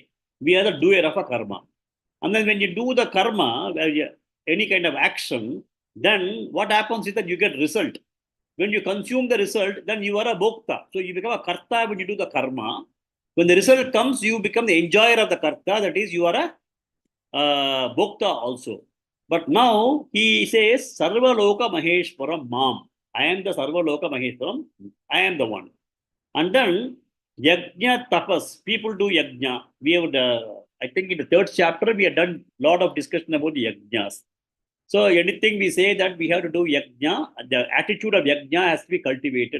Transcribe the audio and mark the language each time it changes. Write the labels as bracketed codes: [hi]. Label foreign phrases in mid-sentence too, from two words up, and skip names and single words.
[en] We are the doer of a karma. And then when you do the karma, any kind of action, then what happens is that you get result. When you consume the result, then you are a bhokta. So you become a karta when you do the karma. When the result comes, you become the enjoyer of the karta. That is, you are a bhokta also. But now he says, [sa] Sarvaloka Maheshwaram Mam. [en] I am the [sa] Sarvaloka Maheshwaram. [en] I am the one. And then [sa] Yajna Tapas. [en] People do Yajna. We have, I think in the 3rd chapter, we have done a lot of discussion about the Yajnas. So anything we say that we have to do Yajna, the attitude of Yajna has to be cultivated.